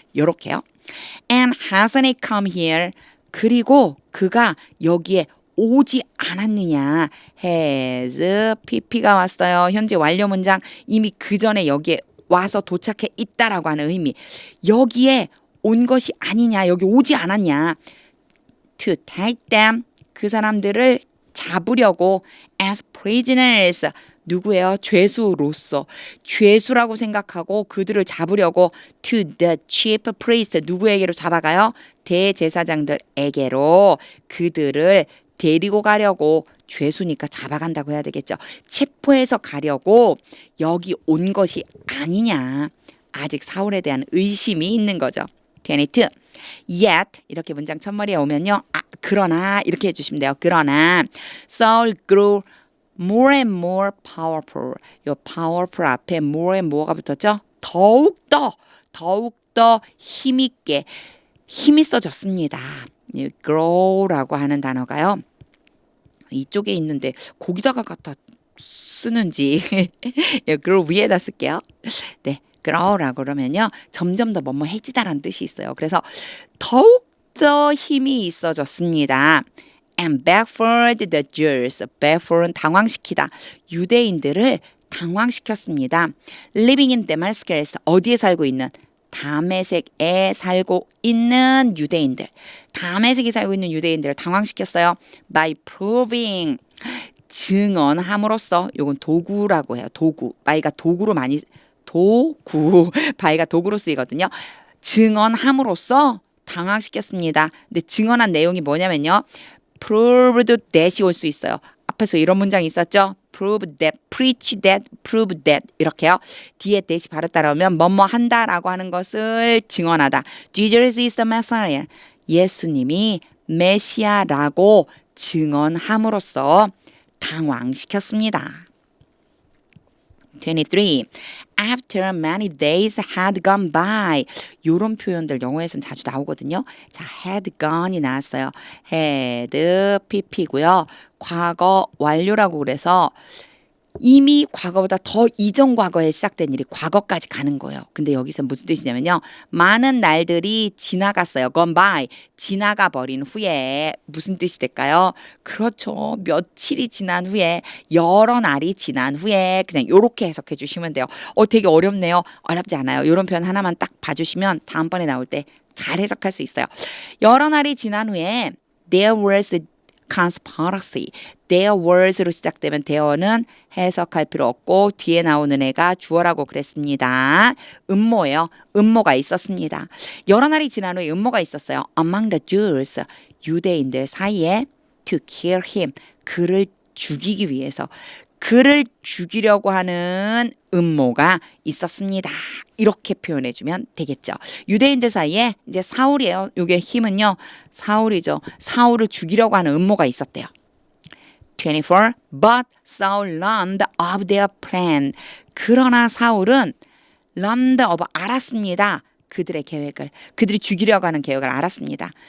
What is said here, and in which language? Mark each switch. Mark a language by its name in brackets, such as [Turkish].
[Korean] 요렇게요. [English] And hasn't he come here? [Korean] 그리고 그가 여기에 오지 않았느냐. has pp가 왔어요. 현재 완료 문장 이미 그 전에 여기에 와서 도착해 있다라고 하는 의미. 여기에 온 것이 아니냐. 여기 오지 않았냐. [English] To take them [Korean] 그 사람들을 잡으려고 [English] as prisoners [Korean] 누구예요? 죄수로서 죄수라고 생각하고 그들을 잡으려고 [English] to the chief priest [Korean] 누구에게로 잡아가요? 대제사장들에게로 그들을 데리고 가려고 죄수니까 잡아간다고 해야 되겠죠. 체포해서 가려고 여기 온 것이 아니냐. 아직 사울에 대한 의심이 있는 거죠. 22. Yet 이렇게 문장 첫머리에 오면요. 그러나 이렇게 해주시면 돼요. 그러나 [English] Saul grew more and more powerful. [Korean] 요 powerful 앞에 more and more가 붙었죠. 더욱더 힘있게 힘있어졌습니다. grow라고 하는 단어가요. 이쪽에 있는데 거기다가 갖다 쓰는지 grow 위에다 쓸게요. 네. grow라고 그러면요. 점점 더 뭐뭐해지다라는 뜻이 있어요. 그래서 더욱더 힘이 있어졌습니다. [English] And baffled the Jews. baffle은 [Korean] 당황시키다. 유대인들을 당황시켰습니다. [English] Living in Damascus. [Korean] 어디에 살고 있는? 다메섹에 살고 있는 유대인들. 다메섹에 살고 있는 유대인들을 당황시켰어요. [English] By proving. [Korean] 증언함으로써. 요건 도구라고 해요. 도구. by가 도구로 많이 도구. by가 도구로 쓰이거든요. 증언함으로써 당황시켰습니다. 근데 증언한 내용이 뭐냐면요. proved that이 올 수 있어요. 앞에서 이런 문장이 있었죠. [English] prove that, preach that, prove that [Korean] 이렇게요. 뒤에 that이 바로 따라오면 뭐뭐 한다라고 하는 것을 증언하다. [English] Jesus is the Messiah. [Korean] 예수님이 메시아라고 증언함으로써 당황시켰습니다. 23. [English] After many days had gone by. [Korean] 이런 표현들 영어에서는 자주 나오거든요. 자, had gone이 나왔어요. had, pp고요. 과거 완료라고 그래서 이미 과거보다 더 이전 과거에 시작된 일이 과거까지 가는 거예요. 근데 여기서 무슨 뜻이냐면요. 많은 날들이 지나갔어요. [English] gone by. [Korean] 지나가 버린 후에 무슨 뜻이 될까요? 그렇죠. 며칠이 지난 후에, 여러 날이 지난 후에 그냥 요렇게 해석해 주시면 돼요. 되게 어렵네요. 어렵지 않아요. 이런 표현 하나만 딱 봐주시면 다음번에 나올 때 잘 해석할 수 있어요. 여러 날이 지난 후에 [English] there was a conspiracy. [Korean] there was로 시작되면 there는 해석할 필요 없고 뒤에 나오는 애가 주어라고 그랬습니다. 음모예요. 음모가 있었습니다. 여러 날이 지난 후에 음모가 있었어요. [English] among the Jews. [Korean] 유대인들 사이에 [English] to kill him. [Korean] 그를 죽이기 위해서. 그를 죽이려고 하는 음모가 있었습니다. 이렇게 표현해주면 되겠죠. 유대인들 사이에 이제 사울이에요. 이게 힘은요. 사울이죠. 사울을 죽이려고 하는 음모가 있었대요. 24. [English] But Saul learned of their plan. [Korean] 그러나 사울은 [English] learned of [Korean] 알았습니다. 그들의 계획을. 그들이 죽이려고 하는 계획을 알았습니다.